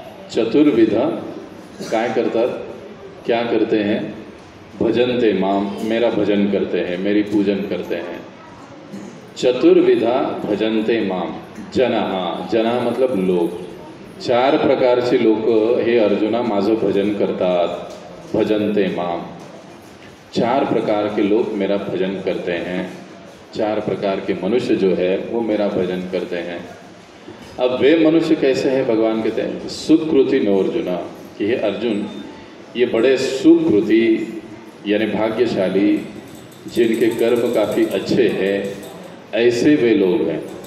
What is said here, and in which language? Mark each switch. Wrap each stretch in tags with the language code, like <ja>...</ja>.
<mr>चतुर्विधा काय करतात,</mr> <hi>क्या करते हैं?</hi> <sa>भजन्ते माम,</sa> <hi>मेरा भजन करते हैं, मेरी पूजन करते हैं।</hi> <sa>चतुर्विधा भजन्ते माम, जना, जना</sa> <hi>मतलब लोग।</hi> <mr>चार प्रकारचे लोक हे अर्जुना माझं भजन करतात,</mr> <sa>भजन्ते माम।</sa> <hi>चार प्रकार के लोग मेरा भजन करते हैं, चार प्रकार के मनुष्य जो है वो मेरा भजन करते हैं। अब वे मनुष्य कैसे हैं? भगवान कहते हैं</hi> <sa>सुकृति नो अर्जुना,</sa> <hi>कि हे अर्जुन, ये बड़े सुकृति यानी भाग्यशाली, जिनके कर्म काफ़ी अच्छे हैं, ऐसे वे लोग हैं।</hi>